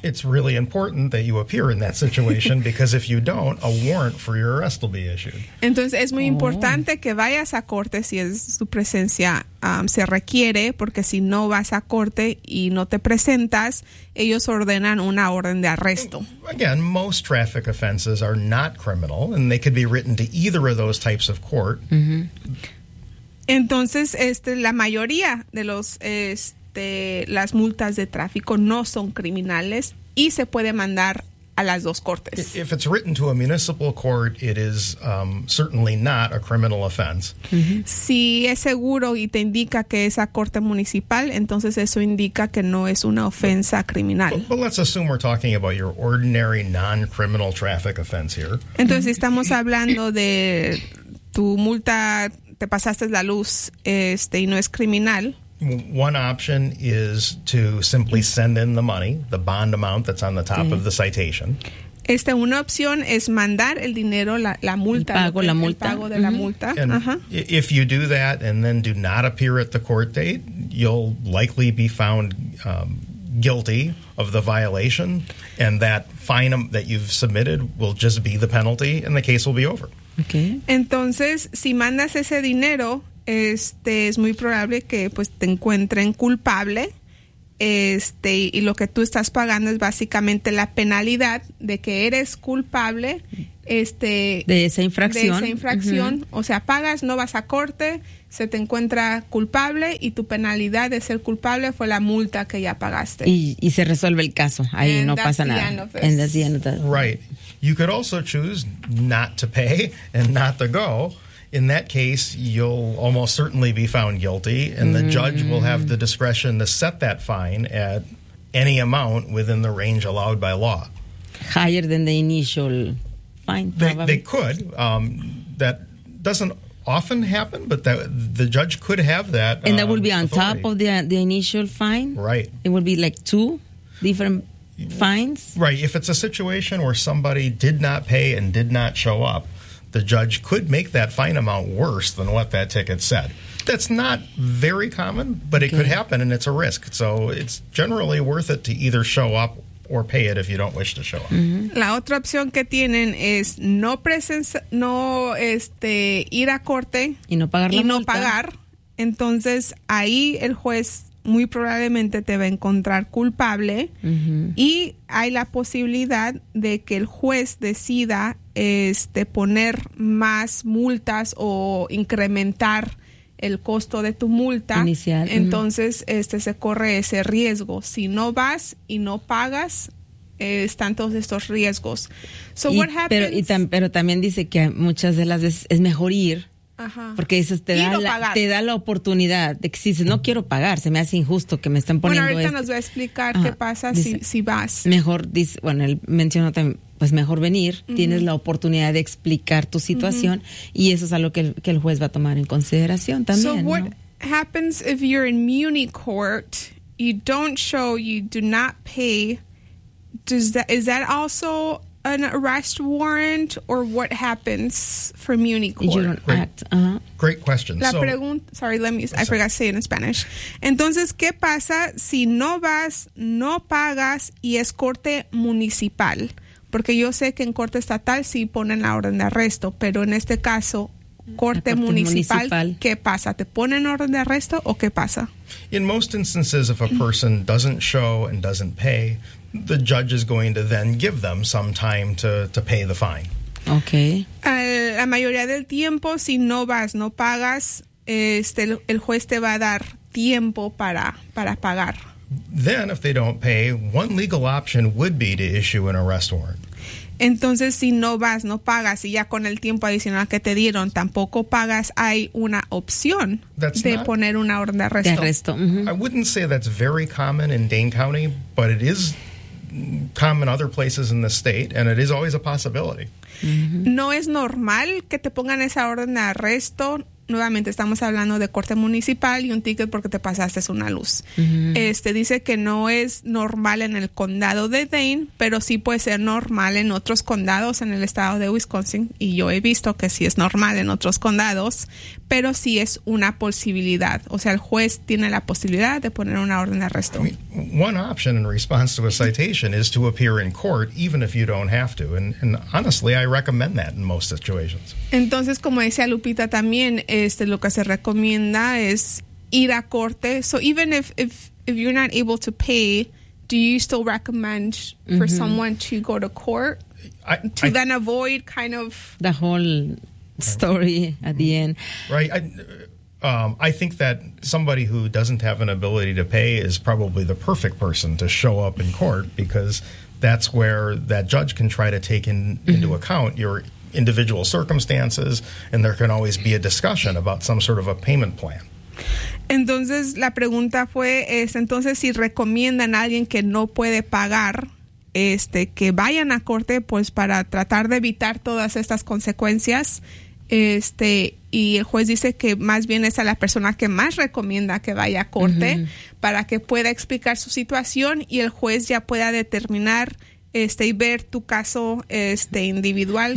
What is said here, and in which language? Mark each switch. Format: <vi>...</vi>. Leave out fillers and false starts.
<en>It's really important that you appear in that situation because if you don't, a warrant for your arrest will be issued.</en> <es>Entonces es muy importante que vayas a corte si es su presencia se requiere, porque si no vas a corte y no te presentas, ellos ordenan una orden de arresto.</es> <en>Again, most traffic offenses are not criminal and they could be written to either of those types of court. Mm-hmm.</en> <es>Entonces, la mayoría de las multas de tráfico no son criminales y se puede mandar a las dos cortes.</es> <en>If it's written to a municipal court, it is certainly not a criminal offense. Mm-hmm.</en> <es>Si es seguro y te indica que es a corte municipal, entonces eso indica que no es una ofensa criminal.</es> <en>But let's assume we're talking about your ordinary non-criminal traffic offense here.</en> <es>Entonces, estamos hablando de tu multa. Te pasaste la luz, y no es criminal.</es> <en>One option is to simply send in the money, the bond amount that's on the top of the citation.</en> <es>Una opción es mandar el dinero, la multa. El pago de la multa.</es> <en>And if you do that and then do not appear at the court date, you'll likely be found guilty of the violation. And that fine that you've submitted will just be the penalty and the case will be over. Okay.</en> <es>Entonces, si mandas ese dinero, es muy probable que te encuentren culpable este, y lo que tú estás pagando es básicamente la penalidad de que eres culpable, este, de esa infracción. De esa infracción. Uh-huh. O sea, pagas, no vas a corte, se te encuentra culpable y tu penalidad de ser culpable fue la multa que ya pagaste. Y se resuelve el caso. Ahí no pasa nada. En las tiendas.</es> <en>Right. You could also choose not to pay and not to go. In that case, you'll almost certainly be found guilty, and the judge will have the discretion to set that fine at any amount within the range allowed by law. Higher than the initial fine, probably. They could. That doesn't often happen, but that, the judge could have that. And that would be on authority. Top of the initial fine? Right. It would be like two different fines? Right. If it's a situation where somebody did not pay and did not show up, the judge could make that fine amount worse than what that ticket said. That's not very common, but it could happen, and it's a risk. So it's generally worth it to either show up or pay it if you don't wish to show up. Mm-hmm.</en> <es>La otra opción que tienen es no ir a corte y no pagar la y no multa. Pagar. Entonces ahí el juez muy probablemente te va a encontrar culpable y hay la posibilidad de que el juez decida poner más multas o incrementar el costo de tu multa. Inicial. Entonces se corre ese riesgo. Si no vas y no pagas, están todos estos riesgos.</es> <en>So what happens?</en> <es>Pero también dice que muchas de las veces es mejor ir. Ajá. Porque eso te da la oportunidad de que si dices, no quiero pagar, se me hace injusto que me están poniendo. Bueno, ahorita nos va a explicar qué pasa si vas. Mejor, él mencionó también, pues mejor venir, tienes la oportunidad de explicar tu situación y eso es algo que el juez va a tomar en consideración también.</es> <en>So what happens if you're in muni court, you don't show, you do not pay, is that also an arrest warrant, or what happens for muni court? You don't act. Uh-huh. Great question. I forgot to say it in Spanish.</en> <es>Entonces, ¿qué pasa si no vas, no pagas y es corte municipal? Porque yo sé que en corte estatal sí ponen la orden de arresto, pero en este caso, corte municipal, ¿qué pasa? ¿Te ponen orden de arresto o qué pasa?</es> <en>In most instances, if a person doesn't show and doesn't pay, the judge is going to then give them some time to pay the fine. Okay.</en> <es>La mayoría del tiempo, si no vas, no pagas, el juez te va a dar tiempo para pagar.</es> <en>Then, if they don't pay, one legal option would be to issue an arrest warrant.</en> <es>Entonces, si no vas, no pagas, y ya con el tiempo adicional que te dieron, tampoco pagas, hay una opción de poner una orden de arresto. De arresto. Mm-hmm.</es> <en>I wouldn't say that's very common in Dane County, but it is common other places in the state, and it is always a possibility. Mm-hmm.</en> <es>No es normal que te pongan esa orden de arresto. Nuevamente, estamos hablando de corte municipal y un ticket porque te pasaste una luz. Uh-huh. Dice que no es normal en el condado de Dane, pero sí puede ser normal en otros condados en el estado de Wisconsin. Y yo he visto que sí es normal en otros condados, pero sí es una posibilidad. O sea, el juez tiene la posibilidad de poner una orden de arresto.</es> <en>I mean, one option in response to a citation is to appear in court, even if you don't have to. And honestly, I recommend that in most situations.</en> <es>Entonces, como decía Lupita también, lo que se recomienda es ir a corte.</es> <en>So even if you're not able to pay, do you still recommend for someone to go to court to avoid kind of the whole story at the end? Right. I think that somebody who doesn't have an ability to pay is probably the perfect person to show up in court, because that's where that judge can try to take into account your individual circumstances, and there can always be a discussion about some sort of a payment plan.</en> <es>Entonces, la pregunta fue, entonces, si recomiendan a alguien que no puede pagar, que vayan a corte, pues, para tratar de evitar todas estas consecuencias, y el juez dice que más bien es a la persona que más recomienda que vaya a corte, para que pueda explicar su situación, y el juez ya pueda determinar y ver tu caso individual,</es>